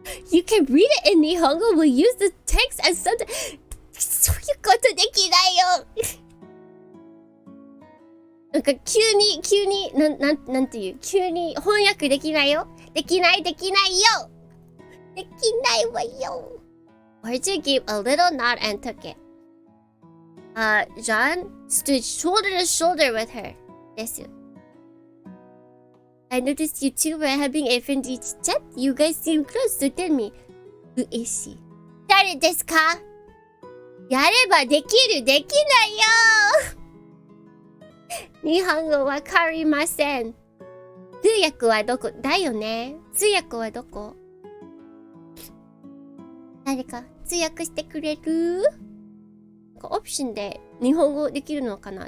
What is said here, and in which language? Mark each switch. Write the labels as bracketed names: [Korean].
[English] You can read it in Nihongo. We'll use the text as something. [Japanese] そういうことできないよ。なんか急になんていう、急に翻訳できないよ。できないよ。できないわよ。 [English] Origin gave a little nod and took it. Jean stood shoulder to shoulder with her. Desu. I noticed you two were having a friendly chat. You guys seem close, so tell me, who is she? [Japanese] 誰ですか? やればできる、できないよ日本語わかりません。通訳はどこだよね。通訳はどこ？誰か通訳してくれる？なんかオプションで日本語できるのかな？